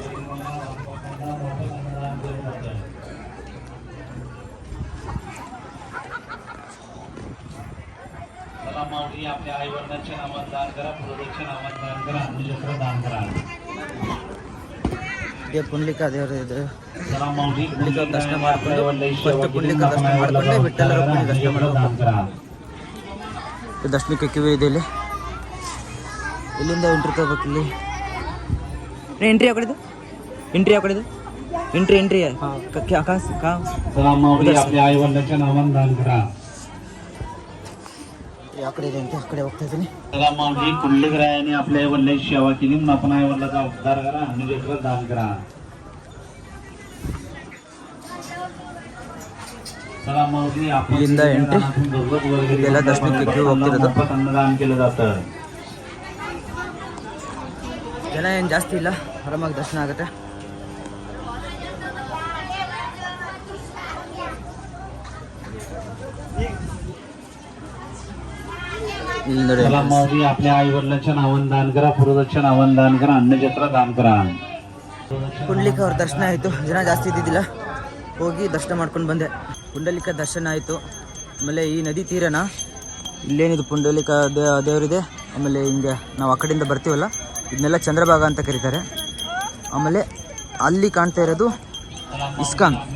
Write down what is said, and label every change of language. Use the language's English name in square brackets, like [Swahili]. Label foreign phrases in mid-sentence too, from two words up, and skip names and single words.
[Marathi] आपल्या आई वडिलांचे नामात दान करा, पूर्वजांचे नामात दान करा, अन्नछत्र दान करा. [Kannada] ಇದೇ ಪುಂಡ್ಲಿಕ ದೇವರು ಇದೆ. ಪುಂಡ್ಲಿಕ ದರ್ಶನ ಮಾಡಿಕೊಂಡು ಫಸ್ಟ್ ಪುಂಡ್ಲಿಕ ದರ್ಶನ ಮಾಡಿಕೊಂಡೆ ವಿಠ್ಠಲ ರುಕ್ಮಿಣಿ ದರ್ಶನ ಮಾಡಬೇಕು. ದರ್ಶನಕ್ಕೆ ಕ್ಯೂ ಇದೆ ಇಲ್ಲಿ. ಇಲ್ಲಿಂದ ಎಂಟ್ರಿ ತಗೋಬೇಕು. ಇಲ್ಲಿ ಎಂಟ್ರಿ ಯಾವ ಕಡೆದು? ಎಂಟ್ರಿ ಯಾವ ಕಡೆದು? ಎಂಟ್ರಿ ಯಾವ ಕಡೆ ಇದೆ ಅಂತ ಆ ಕಡೆ ಹೋಗ್ತಾ ಇದ್ದೀನಿ. [Marathi] पुंडलिकरायाने आपल्या वडिलांची सेवा केली म्हणून आपण आई वडिलांचा उद्धार करा, अन्नछत्र दान करा. [Kannada] ಇಲ್ಲಿಂದ ಎಂಟ್ರಿ. ಎಲ್ಲ ದರ್ಶನಕ್ಕೆ ಕ್ಯೂ ಹೋಗ್ತಿರೋದು. [Marathi] अन्नदान केलं जातं. [Kannada] ಜನ ಏನು ಜಾಸ್ತಿ ಇಲ್ಲ, ಆರಾಮಾಗಿ ದರ್ಶನ ಆಗುತ್ತೆ. [Marathi] आपल्या आई वडिलांच्या नावानं दान करा, पूर्वजांच्या नावानं दान करा, अन्नछत्र दान करा. [Kannada] ಪುಂಡ್ಲಿಕ ಅವ್ರ ದರ್ಶನ ಆಯಿತು. ಜನ ಜಾಸ್ತಿ ಇದ್ದಿದ್ದಿಲ್ಲ, ಹೋಗಿ ದರ್ಶನ ಮಾಡ್ಕೊಂಡು ಬಂದೆ. ಪುಂಡಲಿಕ ದರ್ಶನ ಆಯಿತು. ಆಮೇಲೆ ಈ ನದಿ ತೀರನ ಇಲ್ಲೇನಿದು ಪುಂಡಲಿಕ ದೇವರಿದೆ. ಆಮೇಲೆ ಹಿಂಗೆ ನಾವು ಆ ಕಡೆಯಿಂದ ಬರ್ತೀವಲ್ಲ, ಇದನ್ನೆಲ್ಲ ಚಂದ್ರಭಾಗ ಅಂತ ಕರೀತಾರೆ. ಆಮೇಲೆ ಅಲ್ಲಿ ಕಾಣ್ತಾ ಇರೋದು ಇಸ್ಕಾನ್.